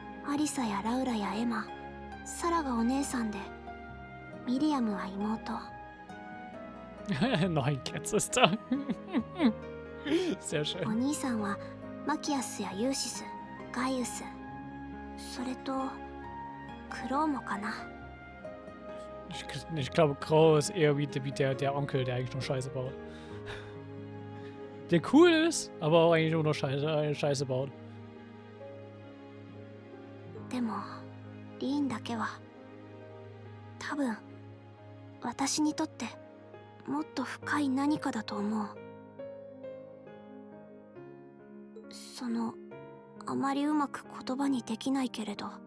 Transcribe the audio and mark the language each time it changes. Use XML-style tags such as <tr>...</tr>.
<ja>アリサやラウラやエマ、サラがお姉さんで、ミリアムは妹。</ja> <de>Nein, Cat-Sister. Sehr schön.</de> <ja>お兄さんはマキアスやユーシス、ガイウス、それとクローもかな。</ja> <de>Ich glaube, Grau ist eher wie der Onkel, der eigentlich nur Scheiße baut. Der cool ist, aber auch eigentlich nur noch Scheiße baut.</de> <ja>でもリーンだけは多分私にとってもっと深い何かだと思う。あまりうまく言葉にできないけれど。</ja>